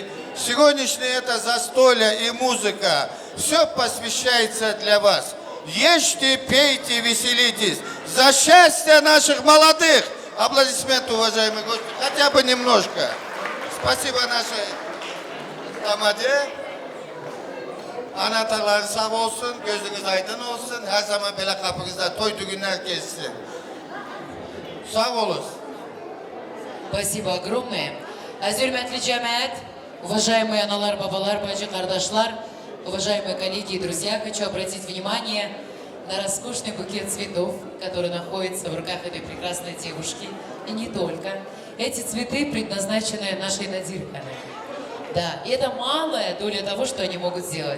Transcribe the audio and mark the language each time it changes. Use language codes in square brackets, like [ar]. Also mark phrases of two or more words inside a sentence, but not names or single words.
[ru] Сегодняшнее это застолье и музыка, все посвящается для вас. Ешьте, пейте, веселитесь. За счастье наших молодых. Аплодисменты, уважаемые гости. Хотя бы немножко. Спасибо нашей тамаде. [tr] Anahtarlar sağ olsun, gözünüz aydın olsun. Her zaman böyle kapınızda toy düğünler geçsin. Sağ olun. [ru] Спасибо огромное. [tr] Hürmetli cemaat, уважаемые analar, babalar, bacı, kardaşlar, [ru] уважаемые коллеги и друзья, хочу обратить внимание на роскошный букет цветов, который находится в руках этой прекрасной девушки. И не только. Эти цветы предназначены нашей Надир Ханым. Да, и это малая доля того, что они могут сделать.